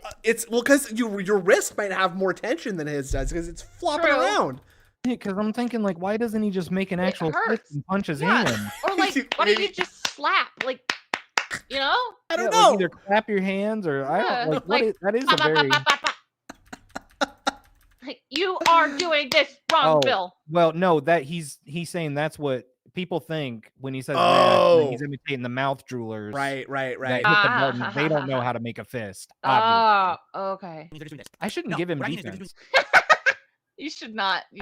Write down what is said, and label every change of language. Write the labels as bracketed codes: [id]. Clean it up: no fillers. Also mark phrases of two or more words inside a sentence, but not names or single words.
[en] It's well because your wrist might have more tension than his does because it's flopping True. around. Because I'm thinking, like, why doesn't he just make an actual fist hurts. and punch his Yeah. hand? or like why don't you Maybe- just slap? Like you know? I don't Yeah, know. like either clap your hands or I Yeah, don't like. like, That is Ba, a ba, very ba, ba, ba, ba. Like, you are doing this wrong, Oh. Bill. well. No, that he's saying that's what people think when he says that. Oh. He's imitating the mouth droolers. Right. That Right. hit the button. They don't know how to make a fist. Obviously. Oh, okay. They're just doing this. I shouldn't No, give him what I mean is they're defense. You should not. You